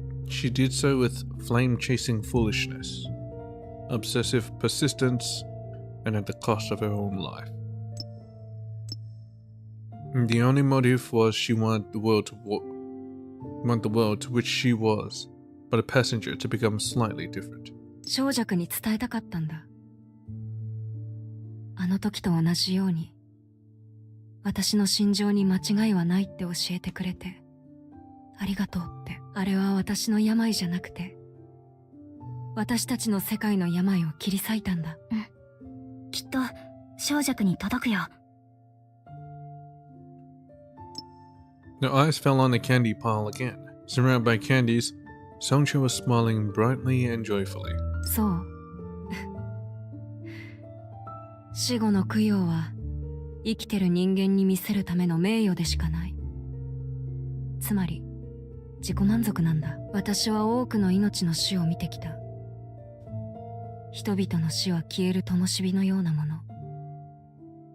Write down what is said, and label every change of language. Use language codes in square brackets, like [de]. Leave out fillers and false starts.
[en] She did so with flame-chasing foolishness, obsessive persistence, and at the cost of her own life. The only motive was she wanted the world to which she was, but a passenger to become slightly different. [ja] 小弱に伝えたかったんだ。あの時と同じように、私の心情に間違いはないって教えてくれて、ありがとうって。あれは私の病じゃなくて、私たちの世界の病を切り裂いたんだ。うん。きっと小弱に届くよ。 [en] Their eyes fell on the candy pile again. Surrounded by candies, Songche was smiling brightly and joyfully. [ja] そう。死後の供養は生きてる人間に見せるための名誉でしかない。つまり自己満足なんだ。私は多くの命の死を見てきた。人々の死は消える灯火のようなもの。